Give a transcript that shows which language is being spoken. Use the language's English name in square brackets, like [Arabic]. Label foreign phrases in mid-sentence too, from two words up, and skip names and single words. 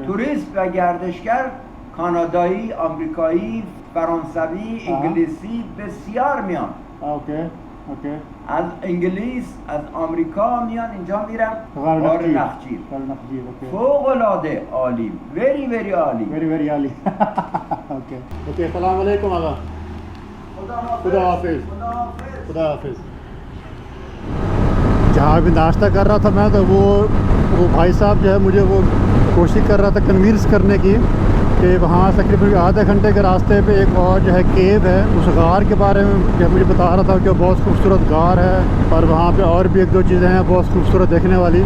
[Persian] توریست و گردشگر کانادایی، آمریکایی، فرانسوی، انگلیسی بسیار میان. [English] okay okay. [Persian] از انگلیس، از آمریکا میان اینجا میرن غار غار نخجیر. نخجیر. غار نخجیر اوکی. فوق العاده عالی، very عالی. [Hindi] वेरी आली [English] okay okay [Arabic] السلام عليكم [Persian] آقا خدا حافظ خدا حافظ [Hindi] जहाँ भी नाश्ता कर रहा था मैं तो वो भाई साहब जो है मुझे वो कोशिश कर रहा था कन्विंस करने की कि वहाँ तकरीबन आधे घंटे के रास्ते पे एक और जो है केव है, उस गार के बारे में जो मुझे बता रहा था कि बहुत खूबसूरत गार है और वहाँ पे और भी एक दो चीज़ें हैं बहुत खूबसूरत देखने वाली।